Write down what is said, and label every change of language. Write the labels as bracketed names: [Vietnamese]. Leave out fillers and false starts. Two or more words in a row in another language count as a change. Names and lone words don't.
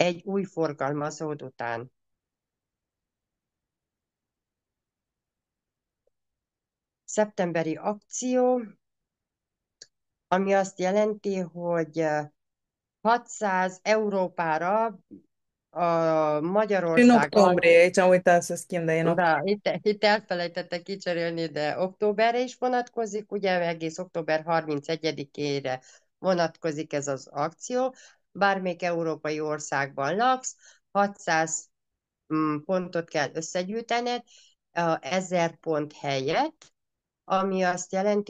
[Hungarian] egy új forgalmazód után. Szeptemberi akció, ami azt jelenti, hogy 600 Európára a [Romanian] În [Hungarian] Magyarországon, [Romanian] octombrie, aici am uitat să schimb, dar e în octombrie. [Hungarian] de itt elfelejtettek kicserélni, de októberre is vonatkozik, ugye egész október 31-ére vonatkozik ez az akció. Bármelyik európai országban laksz, 600 pontot kell összegyűjtened, 1000 pont helyett, ami azt jelenti,